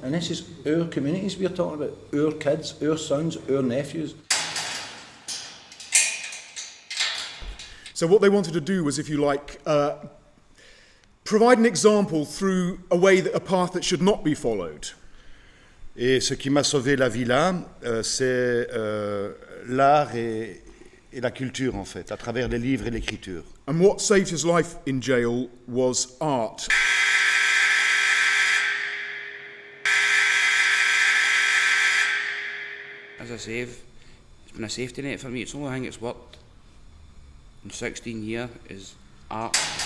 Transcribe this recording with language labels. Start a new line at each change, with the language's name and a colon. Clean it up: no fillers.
English: And this is our communities we're talking about, our kids, our sons, our nephews. So what they wanted to do was, if you like, provide an example through a path that should not be followed.
French: Et ce qui m'a sauvé la vie là, c'est l'art et la culture en fait, à travers les livres et l'écriture.
English: And what saved his life in jail was art. As I say, it's been a safety net for me. It's the only thing that's worked in 16 years is art.